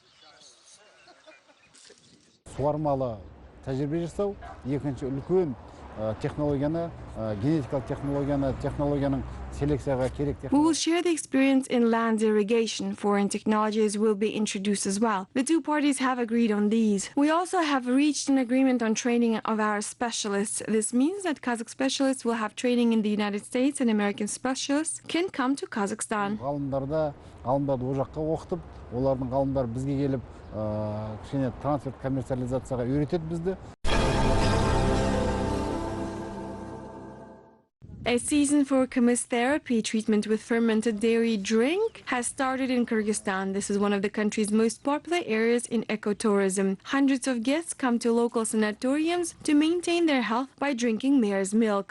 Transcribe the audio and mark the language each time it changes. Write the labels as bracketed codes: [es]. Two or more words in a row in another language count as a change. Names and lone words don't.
[kk] Суармалы тәжірибе жасау, екінші үлкен технологияны, генетикалық технологияның селекцияға керек [en] We will share the experience in land irrigation. Foreign technologies will be introduced as well. The two parties have agreed on these. We also have reached an agreement on training of our specialists. This means that Kazakh specialists will have training in the United States and American specialists can come to Kazakhstan. [kk] Ғалымдарды ол жаққа оқытып, олардың ғалымдары бізге келіп, кішкене трансферт коммерциализацияға үйретеді бізді. [en] A season for kymyz therapy treatment with fermented dairy drink has started in Kyrgyzstan. This is one of the country's most popular areas in ecotourism. Hundreds of guests come to local sanatoriums to maintain their health by drinking mare's milk.